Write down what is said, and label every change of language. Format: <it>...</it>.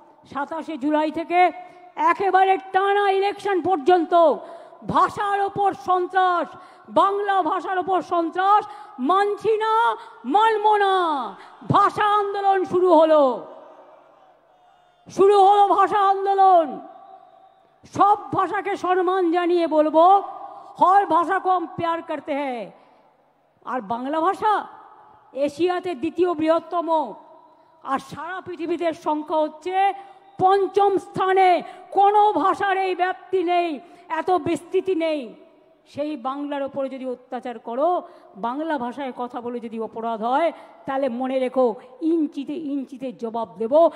<bn>27শে জুলাই থেকে একেবারে টানা ইলেকশন পর্যন্ত ভাষার ওপর সন্ত্রাস, বাংলা ভাষার ওপর সন্ত্রাস মানছি না, মানব না। ভাষা আন্দোলন শুরু হলো, শুরু হলো ভাষা আন্দোলন। সব ভাষাকে সম্মান জানিয়ে বলবো,</bn> <hi>हर भाषा को हम प्यार करते हैं।</hi> <bn>আর বাংলা ভাষা এশিয়াতে দ্বিতীয় বৃহত্তম, আর সারা পৃথিবীতে সংখ্যা হচ্ছে 5ম স্থানে। কোনো ভাষার এই ব্যাপ্তি নেই, এত বিস্তৃতি নেই। সেই বাংলার ওপরে যদি অত্যাচার করো, বাংলা ভাষায় কথা বলে যদি অপরাধ হয়, তাহলে মনে রেখো ইঞ্চিতে ইঞ্চিতে জবাব দেব।</bn>